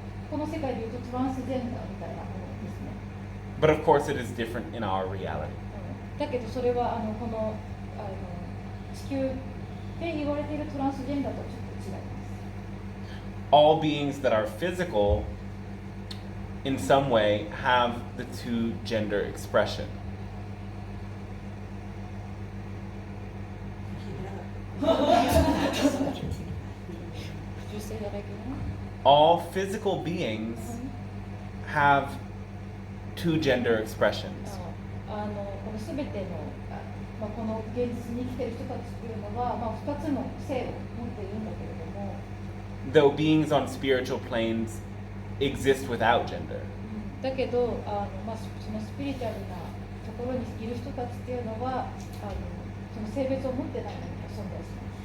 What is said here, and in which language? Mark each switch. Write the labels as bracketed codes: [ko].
[ja] この世界でいうとトランスジェンダーみたいなものですね。 [en] But of course it is different in our reality. [ja] だけどそれはこの地球で言われているトランスジェンダーとはちょっと違います。 [en] All beings that are physical in some way have the two gender expression. Could you say that again? All physical beings have two gender expressions. [ja] この全てのこの現実に生きている人たちっていうのは、2つの性を持っているんだけれども、 [en] Though beings on spiritual planes exist without gender. [ja] だけどそのスピリチュアルなところにいる人たちっていうのはその性別を持ってないのに存在します。